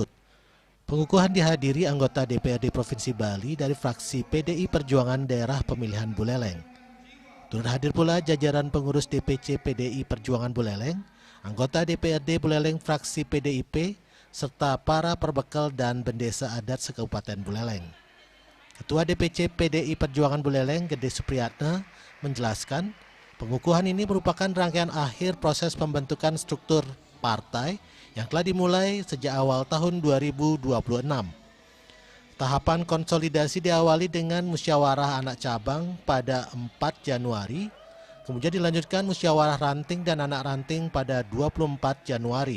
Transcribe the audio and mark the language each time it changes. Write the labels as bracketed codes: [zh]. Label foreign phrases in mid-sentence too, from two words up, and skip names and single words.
[id] Pengukuhan dihadiri anggota DPRD Provinsi Bali dari fraksi PDI Perjuangan Daerah Pemilihan Buleleng. Turut hadir pula jajaran pengurus DPC PDI Perjuangan Buleleng, anggota DPRD Buleleng fraksi PDIP, serta para perbekal dan bendesa adat se-Kabupaten Buleleng. Ketua DPC PDI Perjuangan Buleleng, Gede Supriyatna, menjelaskan pengukuhan ini merupakan rangkaian akhir proses pembentukan struktur partai yang telah dimulai sejak awal tahun 2026. Tahapan konsolidasi diawali dengan musyawarah anak cabang pada 4 Januari, kemudian dilanjutkan musyawarah ranting dan anak ranting pada 24 Januari.